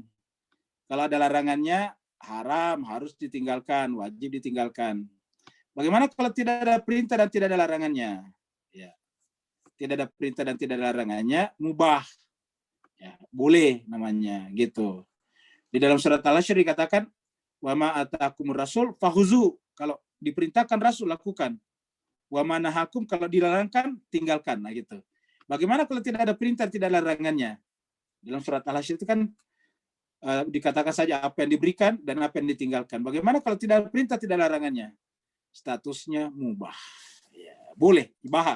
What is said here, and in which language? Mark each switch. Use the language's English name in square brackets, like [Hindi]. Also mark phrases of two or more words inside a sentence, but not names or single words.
[Indonesian] Kalau ada larangannya haram, harus ditinggalkan, wajib ditinggalkan. Bagaimana kalau tidak ada perintah dan tidak ada larangannya? Ya. Tidak ada perintah dan tidak ada larangannya, mubah. Ya, boleh namanya, gitu. Di dalam surat Al-Hasyr dikatakan, [Arabic] وما آتاكم الرسول فخذوه. [Indonesian] Kalau diperintahkan Rasul, lakukan. [Arabic] وما نهاكم, [Indonesian] kalau dilarangkan, tinggalkan. Nah, gitu. Bagaimana kalau tidak ada perintah, tidak ada larangannya? Dalam surat Al-Hasyr itu kan dikatakan saja apa yang diberikan dan apa yang ditinggalkan. Bagaimana kalau tidak ada perintah, tidak ada larangannya? Statusnya mubah. Ya, boleh, ibahah.